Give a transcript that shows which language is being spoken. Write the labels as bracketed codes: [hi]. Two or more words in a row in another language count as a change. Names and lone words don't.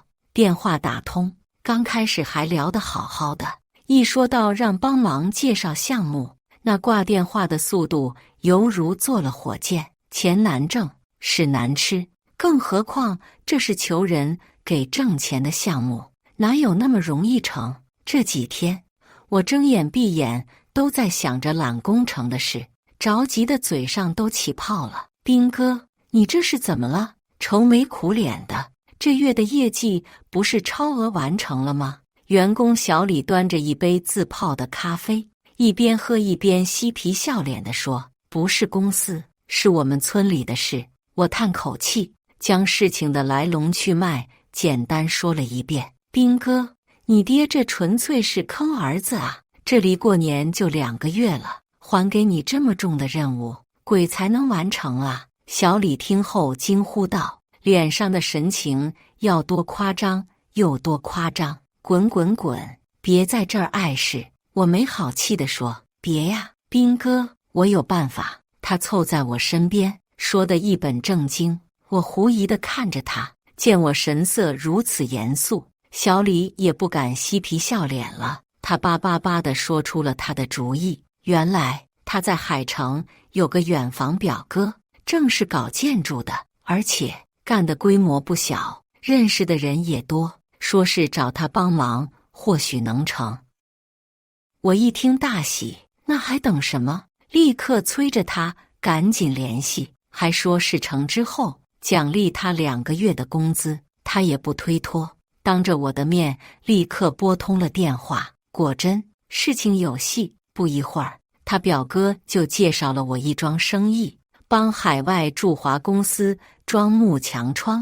[zh] 電話打通，剛開始還聊得好好的，一說到讓幫忙介紹項目，那掛電話的速度猶如坐了火箭。錢難掙，屎難吃，更何況這是求人給掙錢的項目，哪有那麼容易成？這幾天我睜眼閉眼都在想着攬工程的事，着急的嘴上都起泡了。斌哥，你這是怎麼了？愁眉苦臉的，這月的業績不是超額完成了嗎？員工小李端着一杯自泡的咖啡，一邊喝一邊嬉皮笑臉地說：“不是公司，是我們村裡的事。” 我嘆口氣，將事情的來龍去脈簡單說了一遍。斌哥，你爹這純粹是坑兒子啊！這離過年就2個月了，還給你這麼重的任務，鬼才能完成啊！小李聽後驚呼道，臉上的神情要多誇張有多誇張。滾滾滾，別在這兒礙事！我沒好氣地說。別呀，斌哥，我有辦法。他湊在我身邊，說得一本正經。我狐疑地看着他，見我神色如此嚴肅，小李也不敢嬉皮笑臉了。他叭叭叭地說出了他的主意。原來他在海城有個遠房表哥，正是搞建築的，而且幹的規模不小，認識的人也多，說是找他幫忙，或許能成。我一聽大喜，那還等什麼？立刻催着他趕緊聯繫，還說事成之後獎勵他2個月的工資。他也不推脫，當着我的面立刻撥通了電話。果真，事情有戲。不一會兒，他表哥就介紹了我一樁生意，幫海外駐華公司裝幕牆窗。